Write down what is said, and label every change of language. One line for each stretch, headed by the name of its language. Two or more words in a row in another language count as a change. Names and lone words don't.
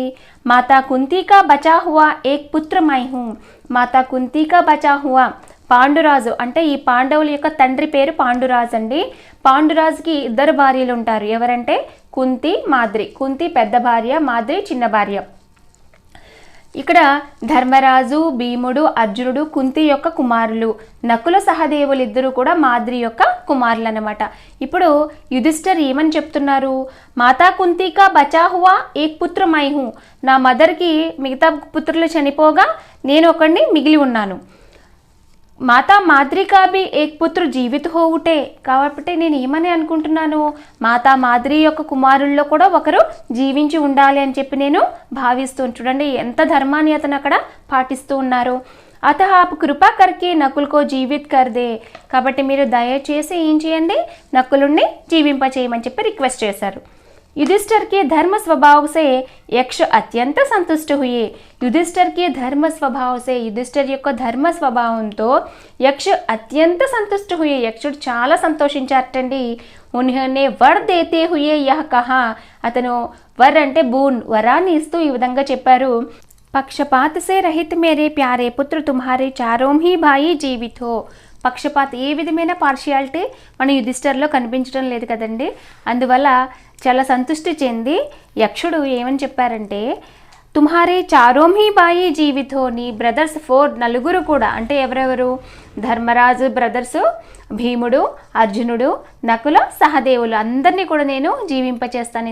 Hindi: माता कुंती का बचा हुआ एक पुत्र मैं हूँ. माता कुंती का बचा हुआ,
Telugu: పాండురాజు అంటే ఈ పాండవుల యొక్క తండ్రి పేరు పాండురాజు అండి. పాండురాజుకి 2 భార్యలు ఉంటారు. ఎవరంటే కుంతి, మాద్రి. కుంతి పెద్ద భార్య, మాద్రి చిన్న భార్య. ఇక్కడ ధర్మరాజు, భీముడు, అర్జునుడు కుంతి యొక్క కుమారులు. నకుల సహదేవులు ఇద్దరు కూడా మాద్రి యొక్క కుమారులు అన్నమాట. ఇప్పుడు యుధిష్ఠిర్ ఏమని చెప్తున్నారు?
Hindi: माता कुंती का बचा हुआ एक पुत्र मैं हूँ,
Telugu: నా మదర్కి మిగతా పుత్రులు చనిపోగా నేను ఒకడిని మిగిలి ఉన్నాను.
Hindi: माता माद्री का भी एक पुत्र जीवित होवे,
Telugu: కాబట్టి నేను ఏమని అనుకుంటున్నాను, మాతా మాద్రి యొక్క కుమారుల్లో కూడా ఒకరు జీవించి ఉండాలి అని చెప్పి నేను భావిస్తూ. చూడండి ఎంత ధర్మాన్ని అతను అక్కడ పాటిస్తూ ఉన్నారు.
Hindi: अतः आप कृपा करके नकुल को जीवित कर दें,
Telugu: కాబట్టి మీరు దయచేసి ఏం చేయండి, నకులుణ్ణి జీవింపచేయమని చెప్పి రిక్వెస్ట్ చేశారు.
Hindi: युधिष्ठिर के धर्म स्वभाव से यक्ष अत्यंत संतुष्ट हुए. युधिष्ठिर के धर्म स्वभाव से, युधिष्ठिर
Telugu: యొక్క ధర్మ స్వభావంతో యక్ష
Hindi: अत्यंत संतुष्ट हुए,
Telugu: యక్షుడు చాలా సంతోషించారటండి.
Hindi: उन्होंने वर देते हुए यह कहा,
Telugu: అతను వర్ అంటే బూన్, వరాన్ని ఇస్తూ ఈ విధంగా చెప్పారు.
Hindi: पक्षपात से रहित मेरे प्यारे पुत्र तुम्हारे चारों ही भाई जीवित हों.
Telugu: పక్షపాత ఏ విధమైన పార్షియాలిటీ మన యుధిష్ఠిర్లో కనిపించడం లేదు కదండి. అందువల్ల చాలా సంతృష్టి చెంది యక్షుడు ఏమని చెప్పారంటే,
Hindi: तुम्हारे चारों ही भाई जीवित हों,
Telugu: నీ బ్రదర్స్ 4 నలుగురు కూడా, అంటే ఎవరెవరు, ధర్మరాజు బ్రదర్స్, భీముడు, అర్జునుడు, నకుల, సహదేవులు అందరినీ కూడా నేను జీవింపచేస్తాను.